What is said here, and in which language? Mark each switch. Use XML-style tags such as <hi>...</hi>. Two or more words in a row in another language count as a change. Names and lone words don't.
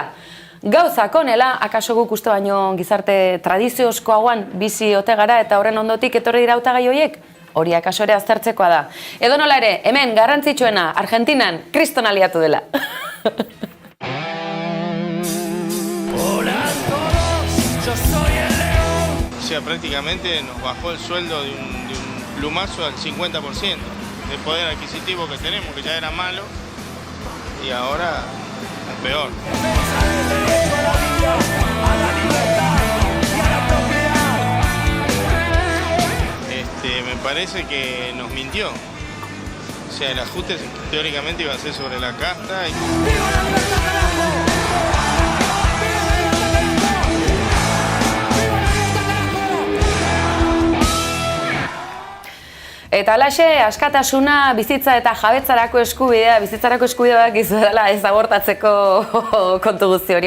<eu>Gauzak honela, akaso guk uste baino gizarte tradiziozkoagoan bizi ote gara eta horren ondotik etorri dira hautagai horiek, hori akaso ere aztertzekoa da. Edo nola ere, hemen garrantzitsuena, Argentinan, kriston aliatu dela.</eu> <es>Hola a todos, yo soy el prácticamente nos bajó el sueldo de un plumazo al 50% de poder adquisitivo que tenemos, que ya era malo, y ahora es peor. Me parece que nos mintió. O sea, el ajuste teóricamente iba a ser sobre la casta.</es> <eu>Eta alaxe, askatasuna, bizitza eta jabetzarako eskubidea, gizu dela ez abortatzeko kontu guzti hori.</eu>